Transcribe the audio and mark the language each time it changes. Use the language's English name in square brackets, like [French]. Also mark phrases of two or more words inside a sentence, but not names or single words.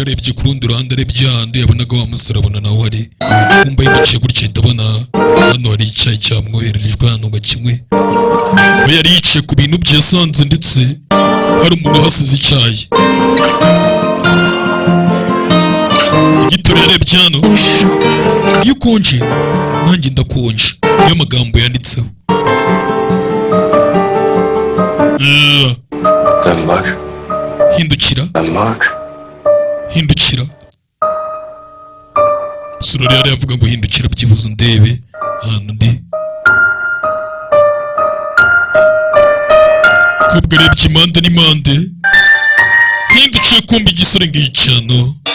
[Kinyarwanda] arebye ku rundi ruhande arebye ahandi yabonaga wa musore abona nawe ari kumva yicaye gutya ahita abona hano hari icyayi cyamwohererejwe hano ngo kimwe we yari yicaye ku bintu bye yasanze ndetse hari umuntu uhasize icyayi igitoro yarebye hano iyo ukonje nanjye ndakonje niyo magambo yanditseho [Turkish] Dön bak. [Kinyarwanda] hindukira [Turkish] Dön bak. [Kinyarwanda] hindukira sura yari yavuga ngo hindukira byibuze undebe ahantu ndi kobwa arebye impande n'impande hindukiye kumva igisore ngicano